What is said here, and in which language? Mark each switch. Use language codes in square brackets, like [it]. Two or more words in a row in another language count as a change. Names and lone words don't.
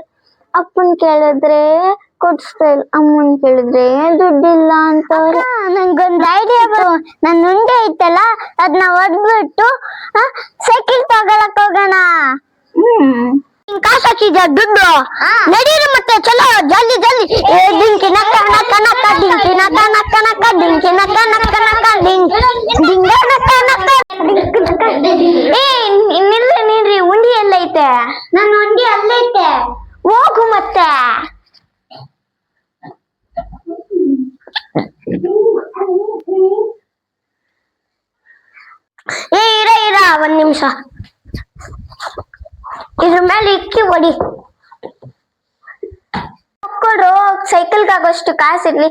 [kn] ಅಪ್ಪನ್ ಕೇಳಿದ್ರೆ ಕೊಡ್ಸ್ತಾ ಇಲ್ಲ, ಅಮ್ಮನ್ ಕೇಳಿದ್ರೆ ದುಡ್ಡಿಲ್ಲ ಅಂತವ್ರೆ. ನಂಗೊಂದ್ ಐಡಿಯಾ ನನ್ ಉಂಡೆ ಐತಲ್ಲ ಅದನ್ನ ಒಡ್ಬಿಟ್ಟು ಸೈಕಲ್ ತಗೊಳಕ್ ಹೋಗೋಣ. ಕಾಸು ಹಾಕಿದ್ಯಾ ದುಡ್ಡು? ನಡೀರಿ ಮತ್ತೆ [hi] चलो जल्दी जल्दी. ಡಿಂಕಿ ನಕ್ಕ ನಕ್ಕ ನಕ್ಕ ಡಿಂಕಿ ನಕ್ಕ ನಕ್ಕ ನಕ್ಕ ಡಿಂಕಿ ನಕ್ಕ ನಕ್ಕ ನಕ್ಕ ಡಿಂಗ ನಕ್ಕ ನಕ್ಕ. [kn] ನಿಲ್ರಿ ಉಂಡಿ ಎಲ್ಲೈತೆ? ನನ್ನ ಉಂಡಿ ಅಲ್ಲೈತೆ. ಹೋಗು ಮತ್ತೆ. ಇರ ಒಂದ್ ನಿಮಿಷ. ಇದ್ರ ಮೇಲೆ ಇಕ್ಕಿ ಹೊಡಿ. ಕೊಡ್ರು ಸೈಕಲ್ಗೆ ಆಗೋಷ್ಟು ಕಾಸಿರ್ಲಿ.